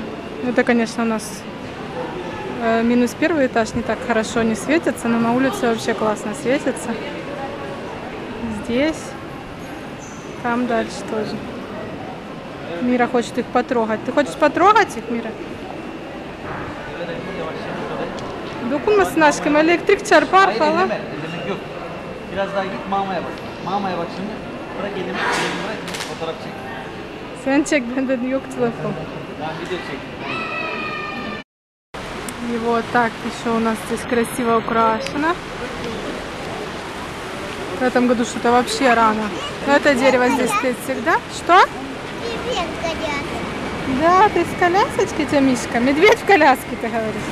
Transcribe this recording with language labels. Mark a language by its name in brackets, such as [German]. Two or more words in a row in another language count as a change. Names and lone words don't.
[Russian] Это, конечно, у нас минус 1 этаж не так хорошо не светится, но на улице вообще классно светится. Здесь, там дальше тоже. Мира хочет их потрогать. Ты хочешь потрогать их, Мира? [Turkish] Dokunmasın aşkım, elektrik çarpar falan. Yok. Biraz daha git mamaya bak. Mamaya bak şimdi. Bırak elimi bırak. Fotoğraf çek. Sen çek, bende yok telefon. Tamam, video çek. [Russian] И вот так еще у нас здесь красиво украшено. В этом году что-то вообще рано. Но это дерево здесь стоит всегда. Что? Привет, коляска. Да, ты с колясочкой, тебя Мишка? Медведь в коляске, ты говоришь?